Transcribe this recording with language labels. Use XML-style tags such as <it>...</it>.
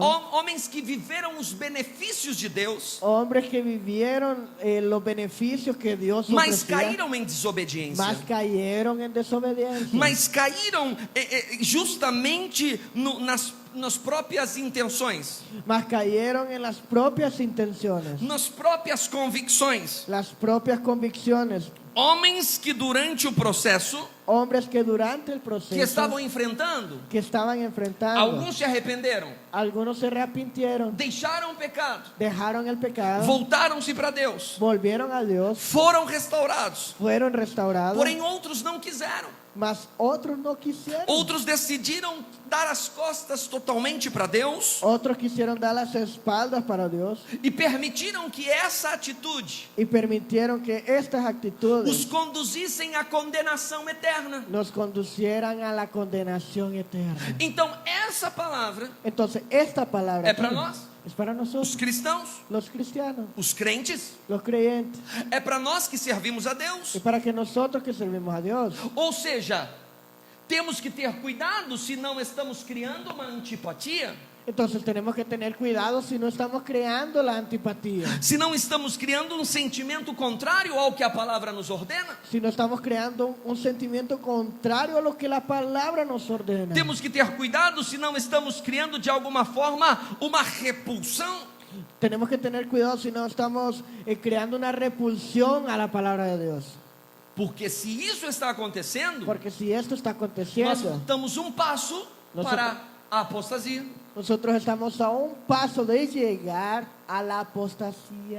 <pt>homens que viveram os benefícios de Deus,</pt> <es>hombres que vivieron los beneficios que Dios</es> <pt>mas</pt> <es>ofrecía,</es> <pt>caíram em desobediência.</pt> <es>mas cayeron en desobediencia,</es> <pt>Mas caíram justamente nas próprias intenções,</pt> <es>mas cayeron en las propias intenciones,</es> <pt>nas próprias convicções.</pt> <es>las propias convicciones.</es> <pt>Homens que durante o processo</pt> <es>hombres que durante el proceso</es> <pt>que estavam enfrentando,</pt> <es>que estaban enfrentando,</es> <pt>alguns se arrependeram,</pt> <es>algunos se arrepintieron,</es> <pt>deixaram o pecado,</pt> <es>dejaron el pecado,</es> <pt>voltaram-se para Deus,</pt> <es>volvieron a Dios,</es> <pt>foram restaurados.</pt> <es>fueron restaurados,</es> <pt>Porém, outros não quiseram.</pt> <es>mas otros no quisieron.</es> <pt>Outros decidiram dar as costas totalmente para Deus</pt> <es>Otros quisieron dar las espaldas para Dios</es> <pt>e permitiram que essa atitude</pt> <es>y permitieron que estas</es> <pt>os</pt> <es>actitudes</es> <pt>conduzissem à condenação eterna.</pt> <es>nos conducieran a la condenación eterna.</es> <pt>Então, essa palavra</pt> <es>Entonces, esta palabra</es> <pt>é para</pt> <es>aquí</es> <pt>nós,</pt> <es>es para</es> <pt>os</pt> <es>nosotros,</es> <pt>cristãos,</pt> <es>los cristianos,</es> <pt>os crentes,</pt> <es>los creyentes,</es> <pt>é para nós que servimos a Deus.</pt> <es>y para que nosotros que servimos a Dios.</es> <pt>Ou seja, temos que ter cuidado se não estamos criando uma antipatia,</pt> <es>Entonces tenemos que tener cuidado si no estamos creando la antipatía,</es> <pt>se não estamos criando um sentimento contrário ao que a palavra nos ordena.</pt> <es>si no estamos creando un sentimiento contrario a lo que la palabra nos ordena.</es> <pt>Temos que ter cuidado se não estamos criando de alguma forma uma repulsão.</pt> <es>Tenemos que tener cuidado si no estamos creando una repulsión a la palabra de Dios.</es> <pt>Porque se isso está acontecendo,</pt> <es>Porque si esto está</es> <pt>nós</pt> <es>aconteciendo,</es> <pt>damos um passo para a apostasia.</pt> <es>nosotros estamos a un paso de llegar a la apostasía.</es>